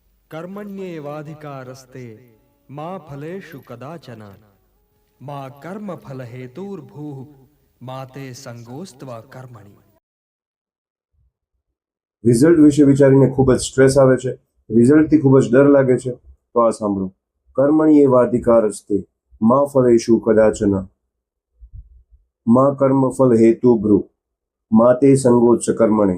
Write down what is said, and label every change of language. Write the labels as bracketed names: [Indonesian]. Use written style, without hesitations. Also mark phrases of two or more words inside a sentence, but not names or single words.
[Sanskrit] कर्मण्येवाधिकारस्ते मा फलेषु कदाचन मा कर्म फल हेतुर्भूः माते संगोस्त्वा कर्मणि। [Gujarati] રિઝલ્ટ વિશે વિચારીને ખૂબ જ સ્ટ્રેસ આવે છે, રિઝલ્ટથી ખૂબ જ ડર લાગે છે, તો આ સાંભળો. [Sanskrit] कर्मण्य एवाधिकारस्ते मा फलेषु कदाचन मा कर्म फल हेतु भ्रु माते संगोच्च कर्मणे.